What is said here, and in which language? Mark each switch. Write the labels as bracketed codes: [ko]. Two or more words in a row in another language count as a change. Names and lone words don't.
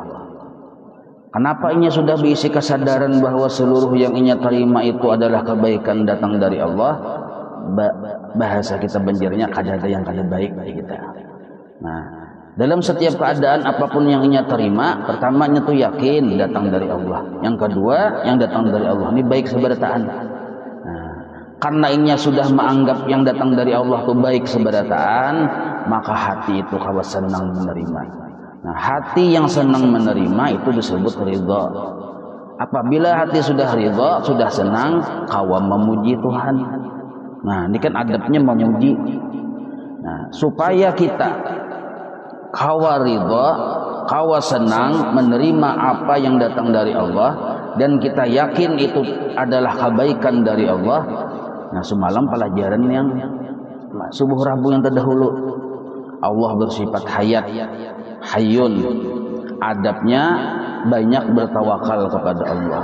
[bjn] Kenapa inya sudah berisi kesadaran bahwa seluruh yang inya terima itu adalah kebaikan datang dari Allah? Bahasa kita banjirnya kada ada yang kada baik bagi kita. Nah, dalam setiap keadaan apapun yang inya terima, pertamanya tuh yakin datang dari Allah. [id] Yang kedua, yang datang dari Allah ini baik seberataan. [bjn] Nah, karena inya sudah menganggap yang datang dari Allah itu baik seberataan, maka hati itu kawa senang menerima. [id] Nah, hati yang senang menerima itu disebut ridha. [bjn] Apabila hati sudah ridha, sudah senang, kawa memuji Tuhan. [id] Nah, ini kan adabnya memuji. [bjn] Nah, supaya kita kawa ridha, kawa senang menerima apa yang datang dari Allah, dan kita yakin itu adalah kebaikan dari Allah. [id] Nah, semalam pelajaran yang subuh Rabu yang terdahulu, Allah bersifat hayat, hayyun. Adabnya banyak bertawakal kepada Allah.